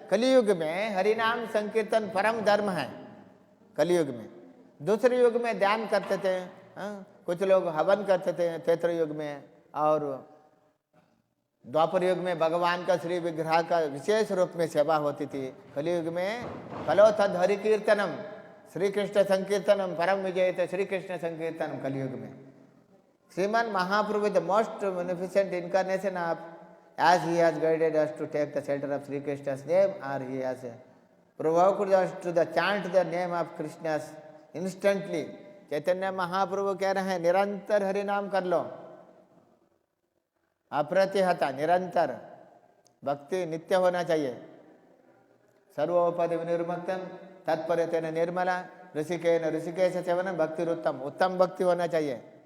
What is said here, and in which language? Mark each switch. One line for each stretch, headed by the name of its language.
Hindi: कलियुग में हरि नाम संकीर्तन परम धर्म है। कलियुग में, दूसरे युग में ध्यान करते थे, कुछ लोग हवन करते थे त्रेता युग में, और द्वापर युग में भगवान का श्री विग्रह का विशेष रूप में सेवा होती थी। कलियुग में
Sanskrit: कलो तद हरि कीर्तनम, श्री कृष्ण संकीर्तनम परम विजय, श्री कृष्ण संकीर्तनम।
Hindi: कलियुग में श्रीमान महाप्रभु
English: The most beneficent incarnation of, as he has guided us to take the shelter of Sri Krishna's name, or he has provoked us to the chant the name of Krishna's instantly.
Hindi: Chaitanya Mahaprabhu कह रहे हैं निरंतर हरि नाम कर लो, अप्रतिहता, निरंतर भक्ति नित्य होना चाहिए।
Sanskrit: सर्वोपरि विनिर्मुक्तम तत्परतेन निर्मला ऋषिकेन ऋषिकेश सेवनम भक्तिरुत्तम,
Hindi: उत्तम भक्ति होना चाहिए।